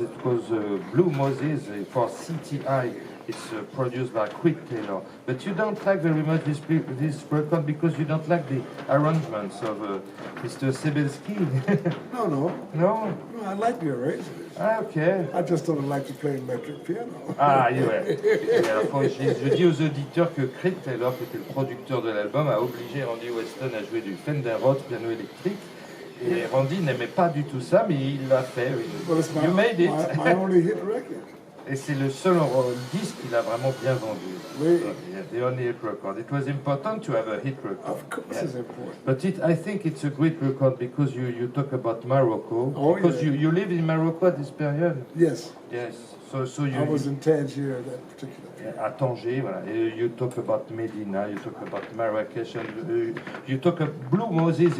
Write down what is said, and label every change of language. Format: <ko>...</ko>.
<en>It was Blue Moses for CTI. It's produced by Quick Taylor. But you don't like very much this record because you don't like the arrangements of Mr. Sebelski. No. No? No, I like the arrangements. Ah, ok. I just don't like to play electric piano.</en> <fr>Ah, ouais. Et alors, je dis aux auditeurs que Quick Taylor, qui était le producteur de l'album, a obligé Randy Weston à jouer du Fender Rhodes piano électrique. Et Randy n'aimait pas du tout ça, mais il l'a fait.</fr> <en>Well, it's You made it. my only hit record.</en> <fr>Et c'est le seul disque qu'il a vraiment bien vendu. Oui.</fr> <en>The only hit record. It was important to have a hit record. Of course it's important. But I think it's a great record because you talk about Morocco. Oh, because yeah. you live in Morocco at this period. Yes. Yes. So you. I was in Tangier at that particular time.</en> <fr>À Tanger, voilà.</fr> <en>You talk about Medina, you talk about Marrakesh, and you talk about Blue Moses.</en>